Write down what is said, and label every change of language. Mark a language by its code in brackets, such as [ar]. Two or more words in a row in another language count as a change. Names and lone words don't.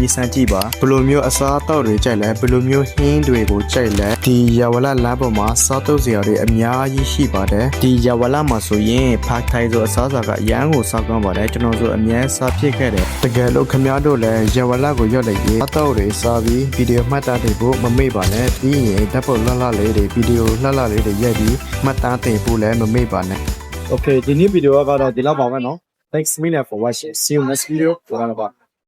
[my] င်ဆန်းကြည့်ပါဘယ်လိုမျိုးအစားအသောက်တွေကြိုက်လဲဘယ်လိုမျိုးဟင်းတွေကိုကြိုက်လဲဒီရဝလလမ်းပေါ်မှာစားတုပ်စရာတွေအများကြီးရှိပါတယ်ဒီရဝလမှာဆိုရင်ဖာထိုင်ဆိုအစားအစာကအရန်ကိုစားကောင်းပါတယ်ကျွန်တော်ဆိုအများစားဖြစ်ခဲ့တယ်တကယ်လို့ခင်ဗျားတို့လည်းရဝလကိုရောက်လိုက်ရင်အတော့တွေစားပြီးဗီဒီယိုမှတ်တမ်းတင်ဖို့မမေ့ပါနဲ့ပြီးရင်ဓာတ်ပုံလှလေးတွေဗီဒီယိုလှလေးတွေရိုက်ပြီးမှတ်တမ်းတင်ဖို့လည်းမမေ့ပါနဲ့ [en] Okay [my] ဒီနေ့ဗီဒီယိုကတော့ဒီလောက်ပါပဲเนาะ [en] Thanks million for watching see you next video [my] ဘယ်လိုပါ